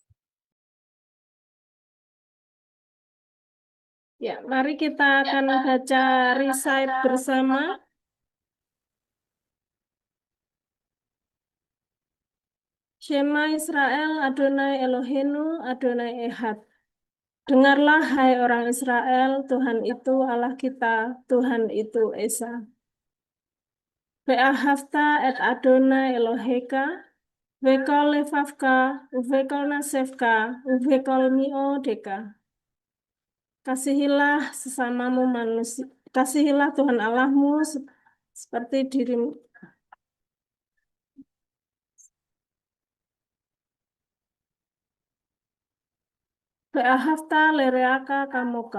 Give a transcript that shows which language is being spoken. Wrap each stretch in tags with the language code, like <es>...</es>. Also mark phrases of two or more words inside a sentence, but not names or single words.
<id>Ya, mari kita akan baca recite bersama.</id> <he>שמע ישראל אדוני אלהינו אדוני אחד.</he> <id>Dengarlah, hai orang Israel, Tuhan itu Allah kita, Tuhan itu Esa.</id> <he>ואהבת את אדוני אלהיך ובכל לבבך ובכל נפשך ובכל מאודך.</he> <id>Kasihilah sesamamu manusia, kasihilah Tuhan Allahmu seperti dirimu.</id> <he>ואהבת לרעך כמוך.</he>